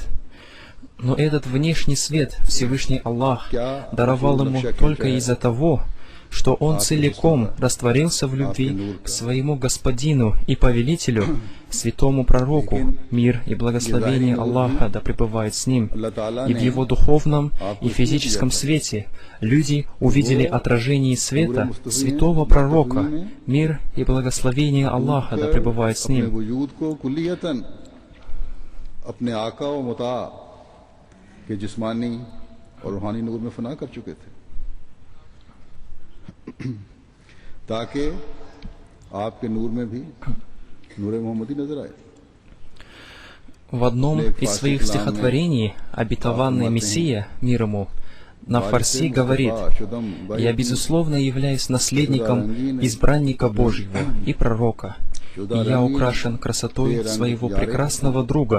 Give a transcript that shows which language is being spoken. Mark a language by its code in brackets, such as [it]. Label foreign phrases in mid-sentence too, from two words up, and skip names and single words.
[ru] Но этот внешний свет Всевышний Аллах даровал ему только из-за того, что он целиком растворился в любви к своему Господину и Повелителю, святому Пророку, мир и благословение Аллаха да пребывает с ним. И в его духовном и физическом свете люди увидели отражение света святого Пророка, мир и благословение Аллаха да пребывает с ним. [ur] کے جسمانی اور روحانی نور میں فنا کر چکے تھے تاکہ آپ کے نور میں بھی نور محمدی نظر آئے. [ru] В одном из своих стихотворений обетованный Мессия, мир ему, на фарси говорит: «Я, безусловно, являюсь наследником избранника Божьего и пророка, и я украшен красотой своего прекрасного друга».